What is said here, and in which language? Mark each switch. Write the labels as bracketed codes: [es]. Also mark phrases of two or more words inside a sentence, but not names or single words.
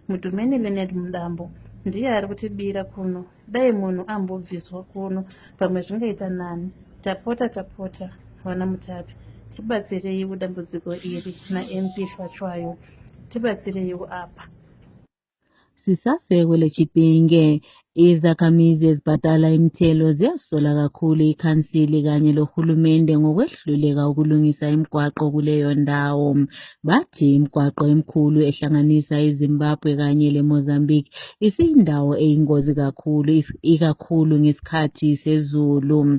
[sn] Mudhumeni Leonard Mlambo ndiye ari kutibira kuno. Dai munhu ambobviswa kuno pamwe zvingaita nani. Tapota vana Mutapi, tibatsireiwo dambudziko iri naMP Hlachwayo, tibatsireiwo apa. [nd] Sisasekwe lechipinge izakhamizi ezibhadala imithelo ziyasola kakhulu ikhansili kanye lohulumende ngokwehluleka ukulungisa imigwaqo kuleyo ndawo. Bathi imigwaqo emikhulu ehlanganisa iZimbabwe kanye leMozambique isiyindawo eyingozi kakhulu ikakhulu ngesikhathi sezulu.